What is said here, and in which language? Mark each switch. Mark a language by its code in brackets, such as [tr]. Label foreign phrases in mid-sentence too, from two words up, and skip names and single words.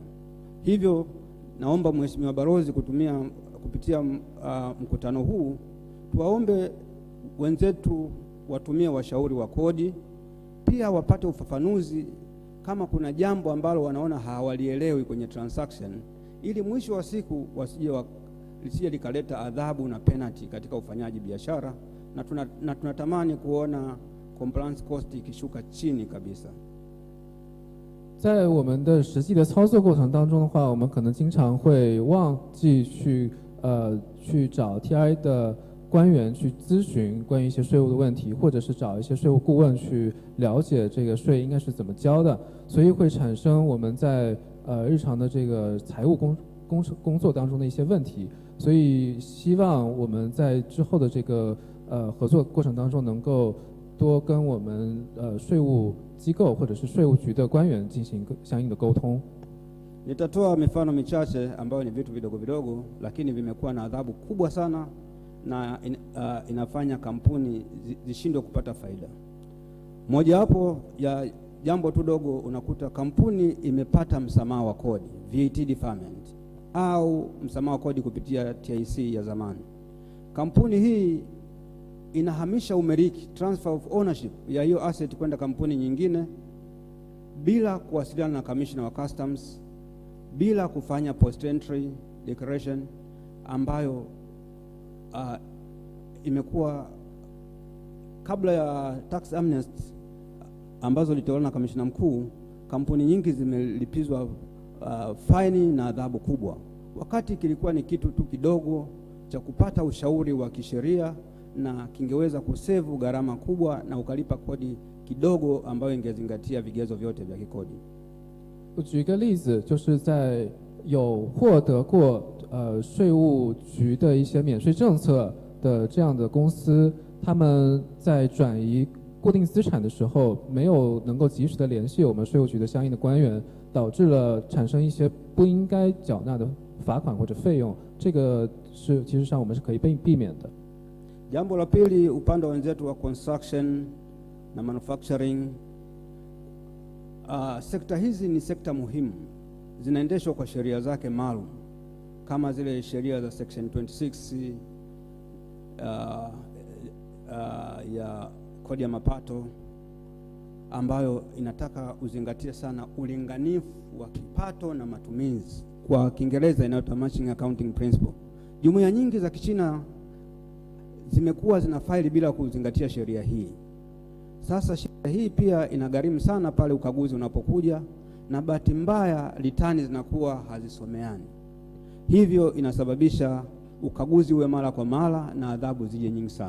[sw] Hivyo naomba Mheshimiwa Balozi kupitia mkutano huu tuwaombe wenzetu watumie washauri wa kodi, pia wapate ufafanuzi kama kuna jambo ambalo wanaona hawalielewi kwenye transaction, ili mwisho wa siku lisije likaleta adhabu na penalty katika ufanyaji biashara na tunatamani kuona [en] compliance cost [sw] ikishuka chini kabisa. [zh] 在我们的实际的操作过程当中的话，我们可能经常会忘记去找 TRA 的官员去咨询关于一些税务的问题，或者是找一些税务顾问去了解这个税应该是怎么交的，所以会产生我们在日常的这个财务工作当中的一些问题。所以希望我们在之后的这个合作过程当中能够多跟我们税务机构或者是税务局的官员进行相应的沟通。 [sw] Nitatoa mifano michache ambayo ni vitu vidogo vidogo lakini vimekuwa na adhabu kubwa sana na inafanya kampuni zishindwe kupata faida. Moja wapo ya jambo tu dogo, unakuta kampuni imepata msamaha wa kodi, [en] VAT deferment, [sw] au msamaha wa kodi kupitia TIC ya zamani. Kampuni hii inahamisha umiliki, [en] transfer of ownership [sw] ya hiyo asset kwenda kampuni nyingine bila kuwasiliana na commissioner wa customs, bila kufanya [en] post entry declaration [sw] ambayo imekuwa kabla ya [en] tax amnesty [sw] ambazo litolewa na kamishna mkuu. Kampuni nyingi zimelipizwa faini na adhabu kubwa, wakati kilikuwa ni kitu tu kidogo cha kupata ushauri wa kisheria na kingeweza kusevu gharama kubwa na ukalipa kodi kidogo ambayo ingezingatia vigezo vyote vya kikodi. [zh] 我举个例子，就是在有获得过税务局的一些免税政策的这样的公司，他们在转移固定资产的时候，没有能够及时的联系我们税务局的相应的官员，导致了产生一些不应该缴纳的罚款或者费用，这个是其实上我们是可以避免的。 [sw] Jambo la pili, upande wa wenzetu wa construction na manufacturing, sekta hizi ni sekta muhimu, zinaendeshwa kwa sheria zake maalum kama zile sheria za section 26 ya kodi ya mapato ambayo inataka uzingatie sana ulinganifu wa kipato na matumizi, kwa Kiingereza inaitwa [en] matching accounting principle. [sw] Jumuiya nyingi za Kichina zimekuwa zina faili bila kuzingatia sheria hii. Sasa sheria hii pia inagharimu sana pale ukaguzi unapokuja, na bahati mbaya litani zinakuwa hazisomeani, hivyo inasababisha ukaguzi uwe mara kwa mara na adhabu zije nyingi sana.